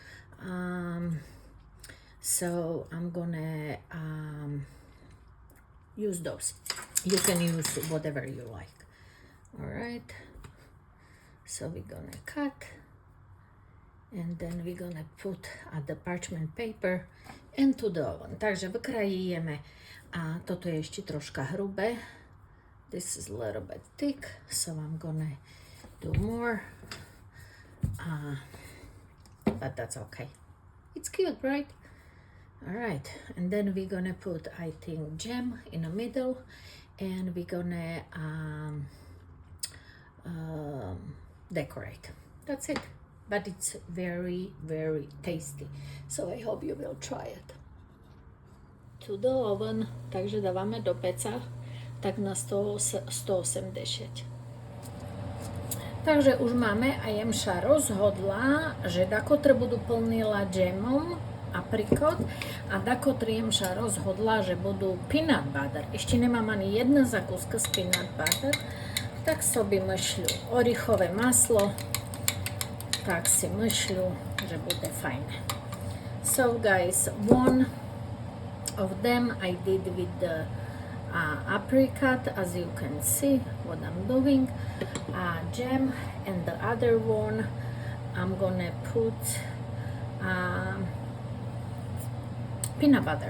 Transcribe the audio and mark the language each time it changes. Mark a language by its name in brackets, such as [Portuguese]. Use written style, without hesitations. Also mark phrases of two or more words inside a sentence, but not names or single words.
[English] So I'm gonna use those. You can use whatever you like. All right. So we're gonna cut, and then we're gonna put the parchment paper into the oven. [Slovak] Takže vykrajíme. A toto je ešte troška hrubé. [English] This is a little bit thick, so I'm gonna do more, but that's okay. It's cute, right? All right, and then we're gonna put, I think, jam in the middle, and we're gonna decorate. That's it. But it's very, very tasty. So I hope you will try it. To the oven, [Slovak] takže dávame do peca tak na 180. Takže už máme a Jemša rozhodla, že dakotre budú plnila džemom aprikot a dakotre Jemša rozhodla, že budú [English] peanut butter. [Slovak] Ešte nemám ani jedna zakúska z [English] peanut butter, [Slovak] tak sobi myšľu orichové maslo, tak si myšľu, že bude fajné. [English] So guys, one of them I did with the apricot, as you can see what I'm doing, jam, and the other one I'm gonna put peanut butter.